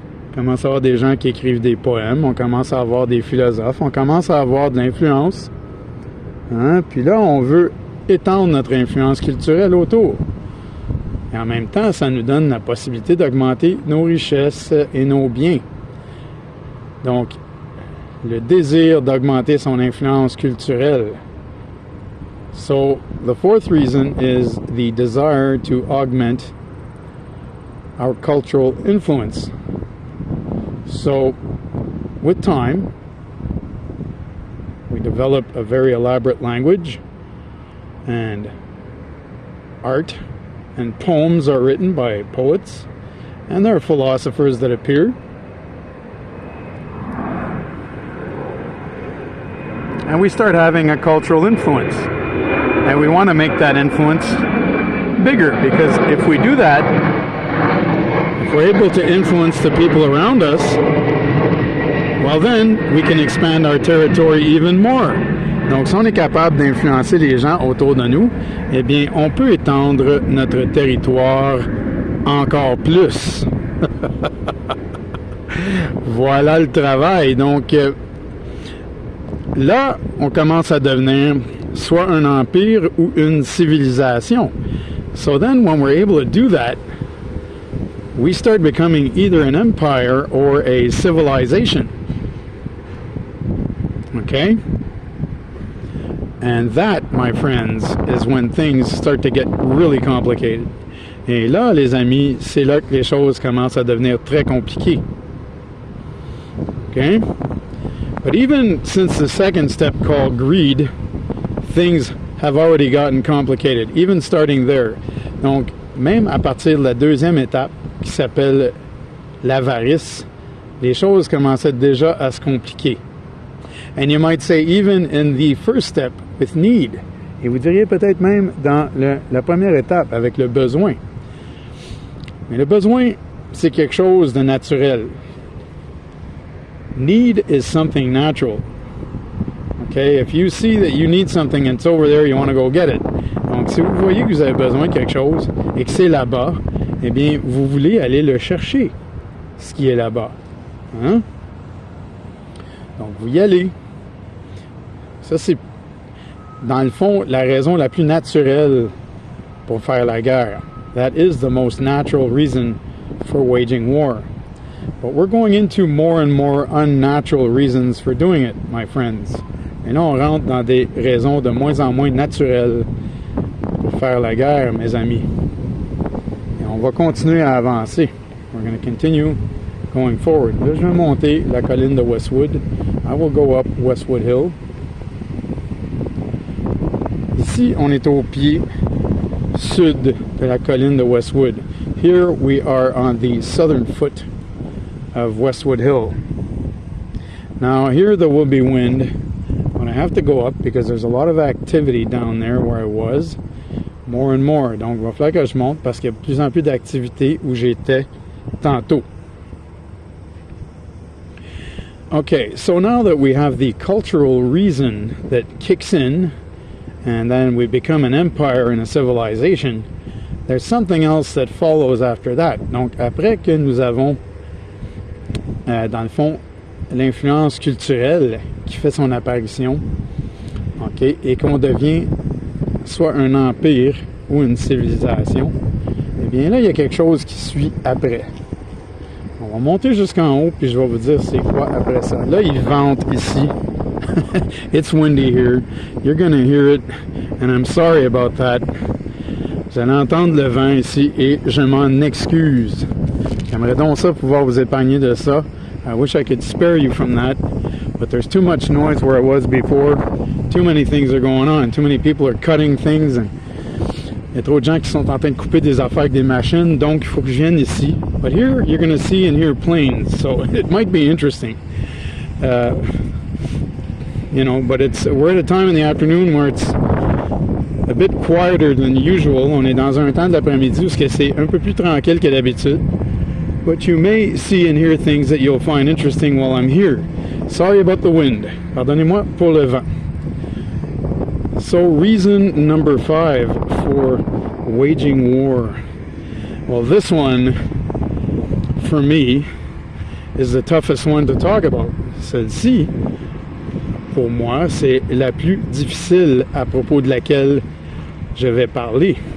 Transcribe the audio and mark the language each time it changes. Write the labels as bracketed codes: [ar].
[fr] On commence à avoir des gens qui écrivent des poèmes, on commence à avoir des philosophes, on commence à avoir de l'influence. Hein? Puis là, on veut étendre notre influence culturelle autour. Et en même temps, ça nous donne la possibilité d'augmenter nos richesses et nos biens. Donc, le désir d'augmenter son influence culturelle. [en] So, the 4th reason is the desire to augment our cultural influence. So, with time, we develop a very elaborate language, and art and poems are written by poets, and there are philosophers that appear. And we start having a cultural influence. And we want to make that influence bigger, because if we do that, if we're able to influence the people around us, well then, we can expand our territory even more. [fr] Donc, si on est capable d'influencer les gens autour de nous, eh bien, on peut étendre notre territoire encore plus. Voilà le travail. Donc, là, on commence à devenir soit un empire ou une civilisation. [en] So then, when we're able to do that, we start becoming either an empire or a civilization. Okay? And that, my friends, is when things start to get really complicated. [fr] Et là, les amis, c'est là que les choses commencent à devenir très compliquées. [en] Okay? But even since the second step called greed, things have already gotten complicated, even starting there. [fr] Donc, même à partir de la deuxième étape, qui s'appelle l'avarice, les choses commençaient déjà à se compliquer. [en] And you might say even in the first step with need. [fr] Et vous diriez peut-être même dans la première étape avec le besoin. Mais le besoin, c'est quelque chose de naturel. [en] Need is something natural. Okay? If you see that you need something and it's over there, you want to go get it. [fr] Donc, si vous voyez que vous avez besoin de quelque chose et que c'est là-bas, eh bien, vous voulez aller le chercher, ce qui est là-bas. Hein? Donc, vous y allez. Ça, c'est, dans le fond, la raison la plus naturelle pour faire la guerre. [en] That is the most natural reason for waging war. But we're going into more and more unnatural reasons for doing it, my friends. [fr] Et là, on rentre dans des raisons de moins en moins naturelles pour faire la guerre, mes amis. Et on va continuer à avancer. [en] We're going to continue going forward. [fr] Là, je vais monter la colline de Westwood. [en] I will go up Westwood Hill. [fr] Ici, on est au pied sud de la colline de Westwood. [en] Here we are on the southern foot of Westwood Hill. Now here there will be wind when I have to go up because there's a lot of activity down there where I was. More and more. [fr] Donc il va falloir que je monte parce qu'il y a de plus en plus d'activité où j'étais tantôt. [en] Okay, so now that we have the cultural reason that kicks in, and then we become an empire and a civilization, there's something else that follows after that. [fr] Donc, après que nous avons, dans le fond, l'influence culturelle qui fait son apparition, okay, et qu'on devient soit un empire ou une civilisation, eh bien là, il y a quelque chose qui suit après. On va monter jusqu'en haut, puis je vais vous dire c'est quoi après ça. Là, il vente ici. [en] It's windy here. You're gonna hear it, and I'm sorry about that. [fr] Vous allez entendre le vent ici, et je m'en excuse. J'aimerais donc ça pouvoir vous épargner de ça. [en] I wish I could spare you from that, but there's too much noise where I was before. Too many things are going on. Too many people are cutting things, and [fr] il y a trop de gens qui sont en train de couper des affaires avec des machines, donc il faut que je vienne ici. [en] But here, you're going to see and hear planes, so it might be interesting. You know, but we're at a time in the afternoon where it's a bit quieter than usual. [fr] On est dans un temps d'après-midi où c'est un peu plus tranquille que d'habitude. [en] But you may see and hear things that you'll find interesting while I'm here. Sorry about the wind. [fr] Pardonnez-moi pour le vent. [en] So reason number 5 for waging war. Well, this one, for me, is the toughest one to talk about. [fr] Celle-ci, pour moi, c'est la plus difficile à propos de laquelle je vais parler.